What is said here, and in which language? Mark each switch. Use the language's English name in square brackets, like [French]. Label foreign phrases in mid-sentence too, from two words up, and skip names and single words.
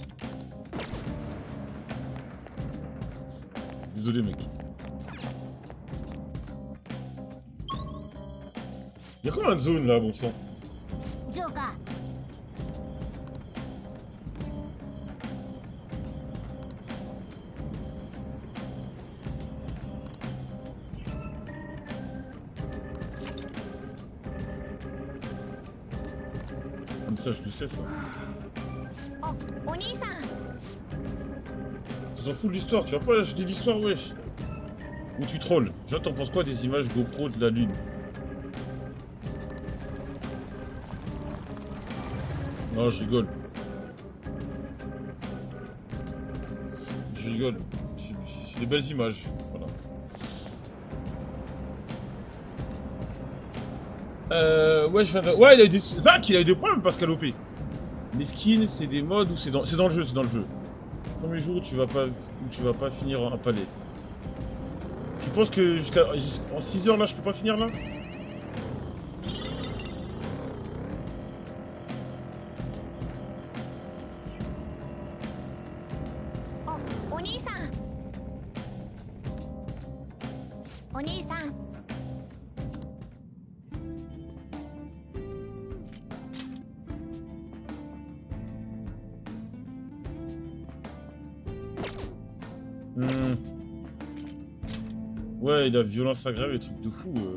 [French] Désolé mec. Y'a combien de zones là, bon sang? [Japanese] ジョーカ [French] Comme ça, je le sais, ça. [Japanese] ーお兄さん [French] Tu t'en fous de l'histoire, tu vas pas lâcher l'histoire, wesh. Ou tu trolls. Genre, t'en penses quoi des images GoPro de la Lune? Non, je rigole. Je rigole. C'est des belles images. Voilà. Ouais, je viens de... Ouais, il a eu des... Zach, il a eu des problèmes, Pascal OP. Les skins, c'est des modes ou c'est dans... C'est dans le jeu, c'est dans le jeu. Premier jour où tu vas pas finir un palais. Tu penses que en 6 heures là, je peux pas finir là? [Japanese] お兄さんお兄さん [French] Ouais, il a violence aggravée, truc de fou.